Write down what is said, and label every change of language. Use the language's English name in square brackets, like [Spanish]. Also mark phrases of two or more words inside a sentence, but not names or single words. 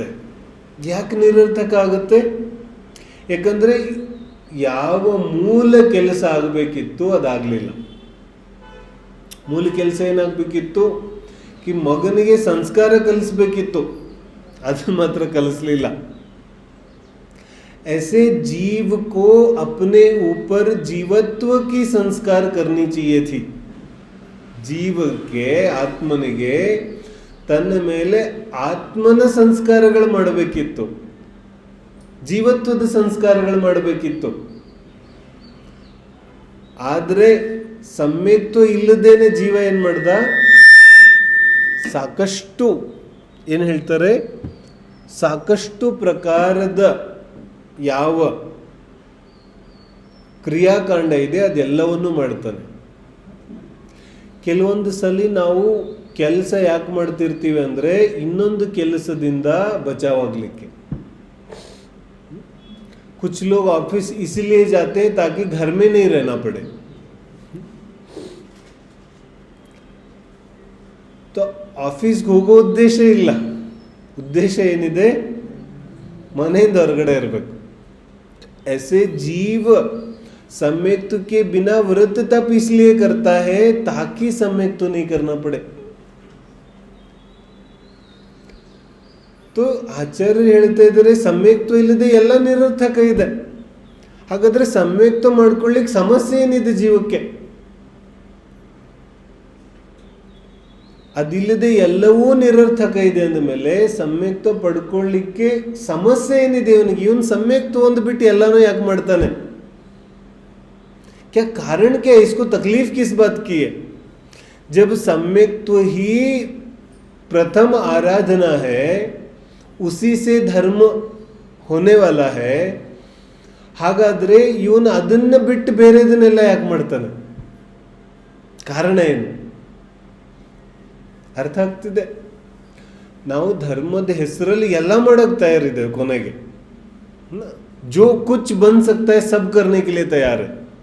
[Kannada] ಯಾಕೆ ನಿರರ್ಥಕ ಆಗುತ್ತೆ? ಯಾಕಂದರೆ ಯಾವ ಮೂಲ ಕೆಲಸ ಆಗಬೇಕಿತ್ತು ಅದಾಗಲಿಲ್ಲ. ಮೂಲ ಕೆಲಸ ಏನಾಗಬೇಕಿತ್ತು? ಕಿ ಮಗನಿಗೆ ಸಂಸ್ಕಾರ ಕಲಿಸ್ಬೇಕಿತ್ತು, ಅದು ಮಾತ್ರ ಕಲಿಸ್ಲಿಲ್ಲ. [Hindi] ऐसे जीव को अपने ऊपर जीवत्व की संस्कार करनी चाहिए थी. [Kannada] ಜೀವಕ್ಕೆ ಆತ್ಮನಿಗೆ ತನ್ನ ಮೇಲೆ ಆತ್ಮನ ಸಂಸ್ಕಾರಗಳು ಮಾಡಬೇಕಿತ್ತು, ಜೀವತ್ವದ ಸಂಸ್ಕಾರಗಳು ಮಾಡಬೇಕಿತ್ತು. ಆದರೆ ಸಮ್ಯಕ್ತ್ವ ಇಲ್ಲದೇನೆ ಜೀವ ಏನು ಮಾಡ್ದ? ಸಾಕಷ್ಟು ಏನು ಹೇಳ್ತಾರೆ, ಸಾಕಷ್ಟು ಪ್ರಕಾರದ ಯಾವ ಕ್ರಿಯಾಕಾಂಡ ಇದೆ ಅದೆಲ್ಲವನ್ನೂ ಮಾಡ್ತಾನೆ. ಕೆಲವೊಂದು ಸಲ ನಾವು ಕೆಲಸ ಯಾಕೆ ಮಾಡ್ತಿರ್ತೀವಿ ಅಂದರೆ ಇನ್ನೊಂದು ಕೆಲಸದಿಂದ ಬಚಾವಾಗಲಿಕ್ಕೆ. [Hindi] कुछ लोग ऑफिस इसलिए जाते हैं ताकि घर में नहीं रहना पड़े. [Kannada] तो ಆಫೀಸ್ಗೆ ಹೋಗೋ ಉದ್ದೇಶ ಇಲ್ಲ, ಉದ್ದೇಶ ಏನಿದೆ? ಮನೆಯಿಂದ ಹೊರಗಡೆ ಇರಬೇಕು. [Hindi] ऐसे जीव सम्यक्त्व के बिना व्रत तप इसलिए करता है ताकि सम्यक्त्व नहीं करना पड़े. [Kannada] तो ಆಚಾರ್ಯರು ಹೇಳ್ತಾ ಇದ್ದಾರೆ ಸಮ್ಯಕ್ತ್ವ ಇಲ್ಲದೆ ಎಲ್ಲ ನಿರರ್ಥಕ ಇದೆ. ಹಾಗಾದ್ರೆ ಸಮ್ಯಕ್ತ್ವ ಮಾಡ್ಕೊಳ್ಳಿಕ್ಕೆ ಸಮಸ್ಯೆ ಏನಿದೆ ಜೀವಕ್ಕೆ? ಅದಿಲ್ಲದೆ ಎಲ್ಲವೂ ನಿರರ್ಥಕ ಇದೆ ಅಂದಮೇಲೆ ಸಮ್ಯಕ್ತ್ವ ಪಡ್ಕೊಳ್ಳಿಕ್ಕೆ ಸಮಸ್ಯೆ ಏನಿದೆ ಇವನಿಗೆ? ಇವನು ಸಮ್ಯಕ್ತ್ವ ಒಂದು ಬಿಟ್ಟು ಎಲ್ಲನೂ ಯಾಕೆ ಮಾಡ್ತಾನೆ? [Hindi] क्या कारण क्या है? इसको तकलीफ किस बात की है? जब सम्यक्त्व ही प्रथम आराधना है, उसी से धर्म होने वाला है, [Kannada] ಹಾಗಾದ್ರೆ ಇವನು ಅದನ್ನ ಬಿಟ್ಟು ಬೇರೆದನ್ನೆಲ್ಲ ಯಾಕೆ ಮಾಡ್ತಾನೆ? ಕಾರಣ ಏನು? ಅರ್ಥ ಆಗ್ತಿದೆ? ನಾವು ಧರ್ಮದ ಹೆಸರಲ್ಲಿ ಎಲ್ಲ ಮಾಡೋಕೆ ತಯಾರಿದ್ದೇವೆ. [Hindi] ಕೊನೆಗೆ जो कुछ बन सकता है सब करने के लिए तैयार है.